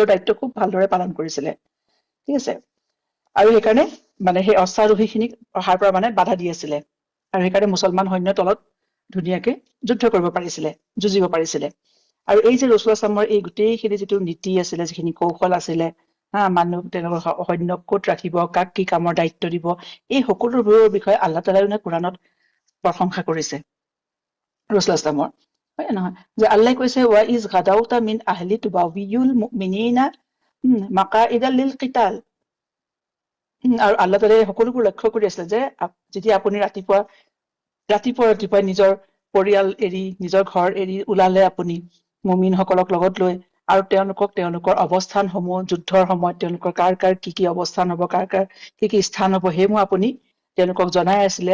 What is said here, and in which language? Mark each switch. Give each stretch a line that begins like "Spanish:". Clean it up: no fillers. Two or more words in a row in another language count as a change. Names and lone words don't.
Assamese: দায়িত্ব খুব ভালদৰে পালন কৰিছিলে ঠিক আছে আৰু সেইকাৰণে মানে সেই অশ্বাৰোহীখিনিক অহাৰ পৰা মানে বাধা দি আছিলে আৰু সেইকাৰণে মুছলমান সৈন্য তলত ধুনীয়াকে যুদ্ধ কৰিব পাৰিছিলে যুঁজিব পাৰিছিলে আৰু এই যে ৰাসূলুল্লাহ সাল্লামৰ এই গোটেইখিনি যিটো নীতি আছিলে যিখিনি কৌশল আছিলে মানুহ তেওঁলোকৰ সৈন্যক ক'ত ৰাখিব কাক কি কামৰ দায়িত্ব দিব এই সকলোবোৰৰ বিষয়ে আল্লাহ তাআলাই কোৰাণত প্ৰশংসা কৰিছে ৰাসূলুল্লাহ সাল্লামৰ হয় নহয় যে আল্লাহ কৈছে
Arabic: وإذ غدوت من أهلك تبوئ المؤمنين مقاعد للقتال
Assamese: আৰু আল্লাহ তাআলাই সকলোবোৰ লক্ষ্য কৰি আছিলে যে যেতিয়া আপুনি ৰাতিপুৱা নিজৰ পৰিয়াল এৰি নিজৰ ঘৰ এৰি ওলালে আপুনি মুমিনসকলক লগত লৈ আৰু তেওঁলোকক তেওঁলোকৰ অৱস্থানসমূহ যুদ্ধৰ সময়ত তেওঁলোকৰ কাৰ কাৰ কি অৱস্থান হ'ব, কাৰ কাৰ কি স্থান হ'ব, সেইসমূহ আপুনি তেওঁলোকক জনাই আছিলে।